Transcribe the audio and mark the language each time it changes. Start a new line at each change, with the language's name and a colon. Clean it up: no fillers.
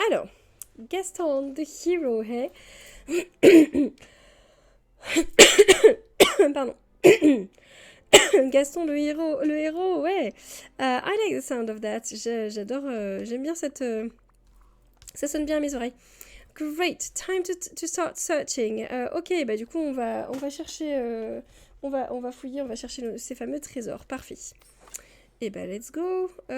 French: Alors,
English: Gaston the Hero, hey.
French: Pardon. Gaston le héros, ouais.
English: I like the sound of that.
French: J'adore, j'aime bien cette... ça sonne bien à mes oreilles.
English: Great, time to start searching.
French: Ok, bah du coup on va chercher, on va fouiller, on va chercher ces fameux trésors. Parfait. Et bah
English: let's go.